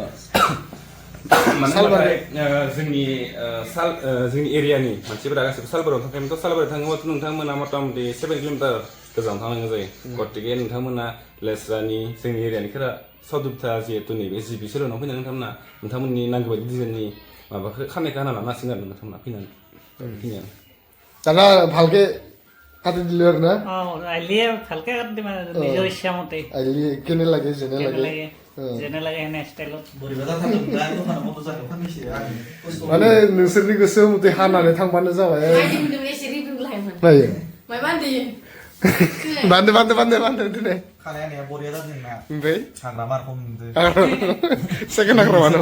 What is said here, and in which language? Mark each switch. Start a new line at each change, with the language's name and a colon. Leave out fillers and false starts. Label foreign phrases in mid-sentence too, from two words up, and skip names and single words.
Bodo: सालबारि जोंनि एरियानि मानसिफोरा गासिबो सालबारियाव थांखायोमोनथ' सालबारियाव थाङोबाथ' नोंथांमोना मथा-मथि 7 किल'मिटार गोजानाव थांनांगौ जायो गतिके नोंथांमोना लेस्रानि जोंनि एरियानिफोरा साउदुरथा जिहेतु नैबे जिबि सेलनाव फैनानै नोंथांमोननि नांगौ बायदि डिजाइननि माबाखौ खानायखौ हाना लानो हासिगोन आरो नोंथांमोना फैनानै बेखिनियानो
Assamese: दाना ভালকে কাটি দিলে আৰু না আইলিয়ে ভালকে কাটি দিম আৰু নিজৰ ইচ্ছা মতে আইলি কেনে লাগে যেনে লাগে হেনে ষ্টাইলত
Bodo: बोरैबा जाथारदों दा दखाना बन्द जानायाव फाननैसो आं माने नोंसोरनि गोसो मथे हानानै थांबानो जाबाय मायदि मोनदों एसे रिभिउ लायमोन नायो मायबा होनदों बान्दो दिनै खानाया बरिया जादों ना ओमफ्राय हाग्रा मारखौ नुदों सेकेन्ड हाग्रामा नामा